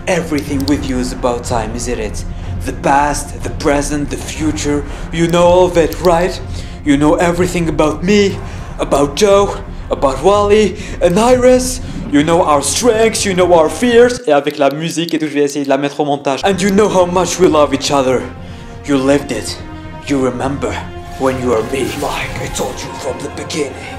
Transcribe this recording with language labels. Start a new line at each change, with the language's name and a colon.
English: Everything with you is about time, isn't it? The past, the present, the future. You know all of it, right? You know everything about me, about Joe, about Wally and Iris. You know our strengths, you know our fears.
French: Et avec la musique et tout, je vais essayer de la mettre au montage.
English: And you know how much we love each other. You lived it. You remember when you were me. Like I told you from the beginning.